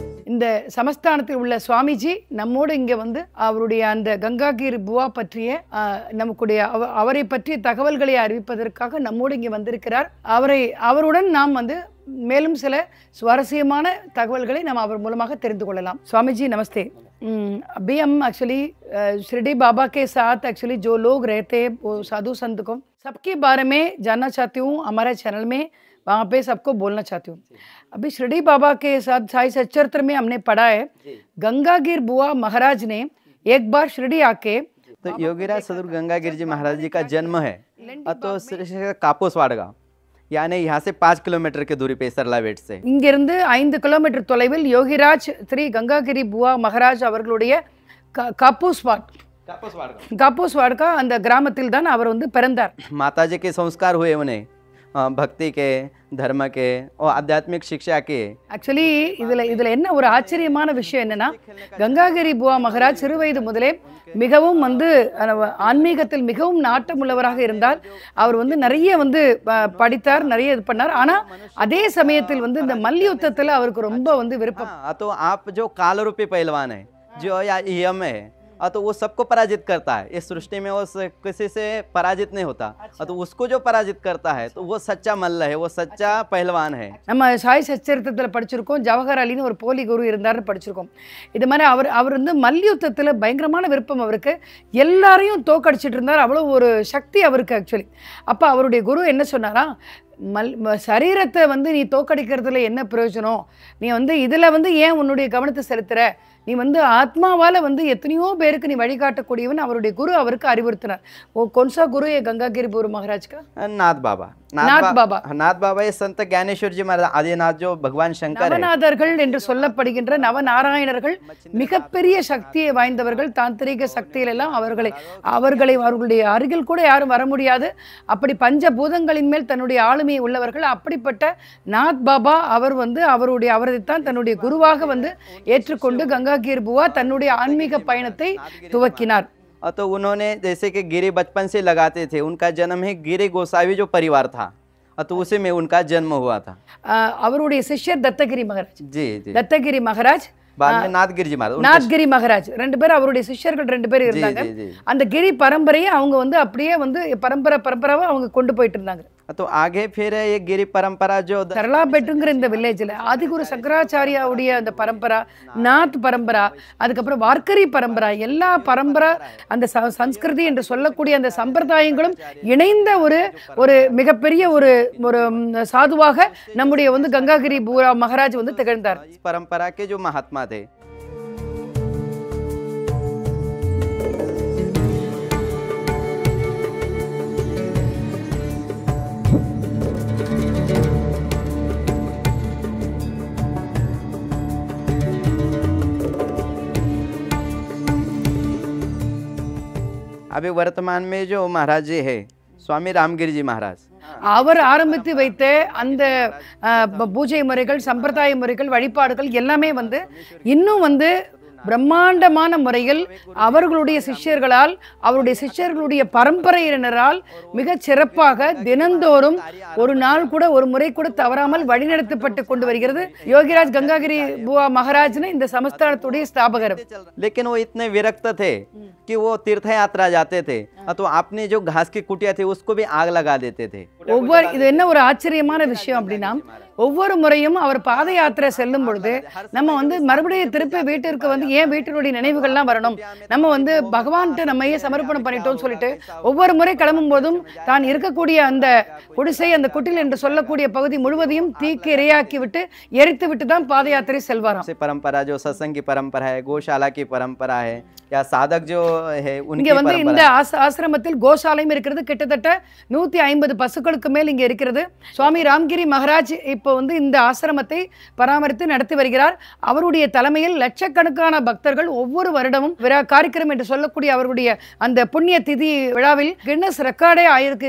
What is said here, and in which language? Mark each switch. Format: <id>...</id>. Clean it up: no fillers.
<ta>இந்த சமஸ்தானத்தில் உள்ள சுவாமிஜி நம்மோடு இங்கே அவருடைய அந்த கங்காகீர் புவா பற்றிய அவரை பற்றிய தகவல்களை அறிவிப்பதற்காக நம்மோடு இங்கே வந்திருக்கிறார். அவருடன் நாம் மேலும் சில சுவாரஸ்யமான தகவல்களை நாம் அவர் மூலமாக தெரிந்து கொள்ளலாம்.</ta> <hi>स्वामी नमस्ते. अभी हम एक्चुअली शिरडी बाबा के साथ एक्चुअली जो लोग रहते हैं वो साधु संत को सबके बारे में जानना चाहती हूँ. हमारे चैनल में वहाँ पे सबको बोलना चाहती हूँ. अभी शिरडी बाबा के साथ साई सच्चरित्र में हमने पढ़ा है, गंगागीर बुआ महाराज ने एक बार शिरडी आके, तो योगीराज सदगुरु गंगागीर जी महाराज जी का जन्म है तो कापोसवाड़गा, यानी यहाँ से 5 किलोमीटर की दूरी पे सरलावेट से</hi> <ta>இங்கிருந்து 5 கிலோமீட்டர் தொலைவில் யோகிராஜ் ஸ்ரீ கங்காகிரி புவா மகாராஜ் அவர்களுடைய காப்போஸ்வாட் அந்த கிராமத்தில் தான் அவர் பிறந்தார்.</ta> <hi>माता जी के संस्कार हुए उन्हें भक्ति के, धर्म के और आध्यात्मिक शिक्षा के।</hi> <ta>ஆக்சுவலி இதில் என்ன ஒரு ஆச்சரியமான விஷயம் என்னன்னா, கங்காகிரி புவா மகராஜ் சிறு வயது முதலே மிகவும் வந்து ஆன்மீகத்தில் மிகவும் நாட்டம் உள்ளவராக இருந்தார். அவர் வந்து நிறைய வந்து படித்தார், நிறைய இது பண்ணார். ஆனால் அதே சமயத்தில் வந்து இந்த மல்யுத்தத்தில் அவருக்கு ரொம்ப வந்து விருப்பம்.</ta> <hi>तो आप जो काल रूपी पहलवान है जो या यम है, तो वो सबको पराजित करता है। इस सृष्टि में वो किसी से पराजित नहीं होता। तो उसको जो पराजित करता है तो वो सच्चा मल्ल है, वो सच्चा पहलवान है।</hi> <ta>நம்ம சாய் சச்சரித்திரத்தில் படிச்சிருக்கோம், ஜவஹர் அலின்னு ஒரு போலி குரு இருந்தார்னு படிச்சிருக்கோம். இது மாதிரி அவர் வந்து மல்யுத்தத்தில் பயங்கரமான விருப்பம் அவருக்கு. எல்லாரையும் தோக்கடிச்சிட்டு இருந்தார், அவ்வளோ ஒரு சக்தி அவருக்கு ஆக்சுவலி. அப்போ அவருடைய குரு என்ன சொன்னாரா, சரீரத்தை வந்து நீ தோக்கடிக்கிறதுல என்ன பிரயோஜனம், நீ வந்து இதில் வந்து ஏன் உன்னுடைய கவனத்தை செலுத்துற, நீ வந்து ஆத்மாவால் வந்து எத்தனையோ பேருக்கு நீ வழிகாட்டக்கூடியவன் அவருடைய குரு அவருக்கு அறிவுறுத்தினார்.</ta> <hi>ஓ கொன்சா குரு ये गंगागिरी बुवा महाराज का? नाथ बाबा। नाथ बाबा ये संत ज्ञानेश्वर जी महाराज आदिनाथ जो भगवान शंकर है।</hi> <ta>நவநாதர்கள் என்று சொல்லப்படுகின்ற நவநாராயணர்கள் மிகப்பெரிய சக்தியை வாய்ந்தவர்கள். தாந்திரிக சக்தியில எல்லாம் அவர்களுடைய அருகில் கூட யாரும் வர முடியாது. அப்படி பஞ்சபூதங்களின் மேல் தன்னுடைய ஆளுமையை உள்ளவர்கள். அப்படிப்பட்ட நாத் பாபா அவர் வந்து அவரைத்தான் தன்னுடைய குருவாக வந்து ஏற்றுக்கொண்டு गंगागिरी बुआ तन्नुடைய ஆன்மீக பயணத்தை துவக்கினார்.</ta> <hi>तो उन्होंने जैसे कि गिरी बचपन से लगाते थे, उनका जन्म ही गिरी गोसावी जो परिवार था, तो उसी में उनका जन्म हुआ था।</hi> <ta>அவருடைய சிஷ்யர் தத்தகிரி மகாராஜ்.</ta> <hi>जी जी,</hi> <ta>தத்தகிரி மகாராஜ்,</ta> <hi>बाद में नाथगिरी महाराज,</hi> <ta>நாத்கிரி மகாராஜ் ரெண்டு பேர் அவருடைய சிஷ்யர்கள் ரெண்டு பேர் இருந்தாங்க. அந்த கிரி பரம்பரையை அவங்க வந்து அப்படியே வந்து பரம்பராவை அவங்க கொண்டு போயிட்டு இருந்தாங்க.</ta> <hi>तो आगे फिर ये गिरी परंपरा जो</hi> <ta>தரலாபெட்டுங்கிற இந்த வில்லேஜில் ஆதிகுரு சங்கராச்சாரியாவுடைய அந்த பரம்பரா, நாத் பரம்பரா, அதுக்கப்புறம் வார்க்கரி பரம்பரா, எல்லா பரம்பரா அந்த சம்ஸ்கிருதி என்று சொல்லக்கூடிய அந்த சம்பிரதாயங்களும் இணைந்த ஒரு மிகப்பெரிய ஒரு சாதுவாக நம்முடைய வந்து கங்காகிரி புவா மகாராஜ் வந்து திகழ்ந்தார்.</ta> <hi>परंपरा के जो महात्मा थे। अभी वर्तमान में जो महाराज जी है स्वामी रामगिरी जी महाराज,</hi> <ta>அவர் ஆரம்பித்து வைத்த அந்த பூஜை முறைகள், சம்பிரதாய முறைகள், வழிபாடுகள் எல்லாமே வந்து இன்னும் வந்து பிரம்மாண்டமான முறையில் அவர்களுடைய சிஷ்யர்களால், அவருடைய சிஷ்யர்களுடைய பரம்பரையினரால் மிக சிறப்பாக தினந்தோறும் ஒரு நாள் கூட ஒரு முறை கூட தவறாமல் வழிநடத்தப்பட்டு கொண்டு வருகிறது. யோகிராஜ்</ta> <hi>गंगागिरी बुआ महाराज ने</hi> <ta>இந்த சமஸ்தானத்துடைய ஸ்தாபகர்.</ta> <hi>लेकिन वो इतने विरक्त थे कि वो तीर्थ यात्रा जाते थे, तो आपने जो घास की कुटिया थी उसको भी आग लगा देते थे।</hi> <ta>இது என்ன ஒரு ஆச்சரியமான விஷயம் அப்படின்னா, ஒவ்வொரு முறையும் அவர் பாத யாத்திரை செல்லும் பொழுது நம்ம வந்து மறுபடியும் திருப்பி வீட்டிற்கு வந்து ஏன் வீட்டினுடைய நினைவுகள்லாம் வரணும், நம்ம வந்து பகவான்கிட்ட நம்மையே சமர்ப்பணம் பண்ணிட்டோம்னு சொல்லிட்டு ஒவ்வொரு முறை கிளம்பும் போதும் தான் இருக்கக்கூடிய அந்த குடிசை, அந்த குட்டில் என்று சொல்லக்கூடிய பகுதி முழுவதையும் தீக்கு இரையாக்கி விட்டு எரித்து விட்டு தான் பாத யாத்திரை செல்வாராம்.</ta> <hi>परंपरा जो सत्संग की परंपरा है, गौशाला की परंपरा है, या साधक जो है</hi> <ta>இங்க வந்து இந்த ஆசிரமத்தில் கோசாலையும் இருக்கிறது. கிட்டத்தட்ட 150 பசுக்களுக்கு மேல் இங்க இருக்கிறது. சுவாமி ராம்கிரி மகாராஜ் இப்போ வந்து இந்த ஆசிரமத்தை பராமரித்து நடத்தி வருகிறார். அவருடைய தலைமையில் லட்சக்கணக்கான பக்தர்கள் ஒவ்வொரு வருடமும் காரிக்கிரம் என்று சொல்லக்கூடிய அவருடைய அந்த புண்ணிய திதி விழாவில் கின்னஸ் ரெக்கார்டே ஆயிருக்கு.</ta>